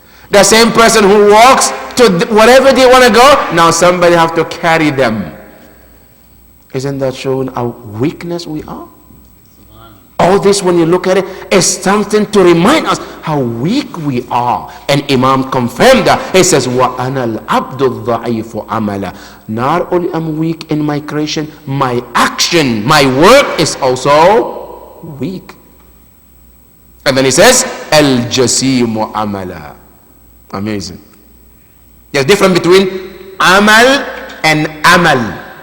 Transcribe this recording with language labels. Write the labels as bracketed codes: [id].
[en] The same person who walks to wherever they want to go, now somebody have to carry them. Isn't that showing how weakness we are? All this, when you look at it, is something to remind us how weak we are. And Imam confirmed that. He says, [ar] وَأَنَا الْعَبْدُ الضَّعِيفُ عَمَلًا. [en] Not only am weak in my creation, my action, my work is also weak. And then he says, [ar] الْجَسِيمُ عَمَلًا. [en] Amazing. There's a difference between amal and amal.